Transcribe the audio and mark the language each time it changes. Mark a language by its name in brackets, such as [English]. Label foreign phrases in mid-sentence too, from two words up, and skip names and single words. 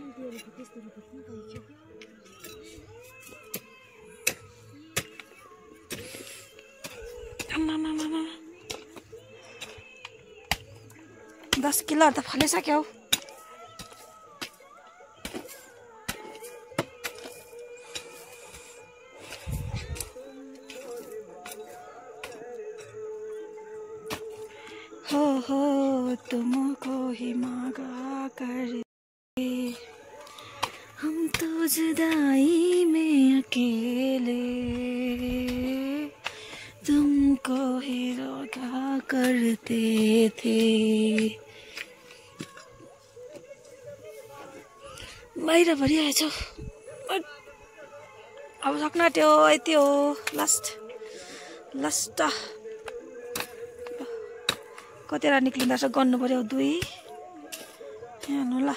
[Nepali] दस किलोहरू त फलिसक्यो। [Hindi] हो तुमको ही मांगा करते हम तो जुदाई में अकेले तुमको ही रोका करते थे। [Nepali] बाहिर भरिआएछ। अब सक्न आँट्यो, यति हो लास्ट। कतिवटा निक्लिँदो रहेछ, गर्नु पर्यो 2 हेर्नु ल।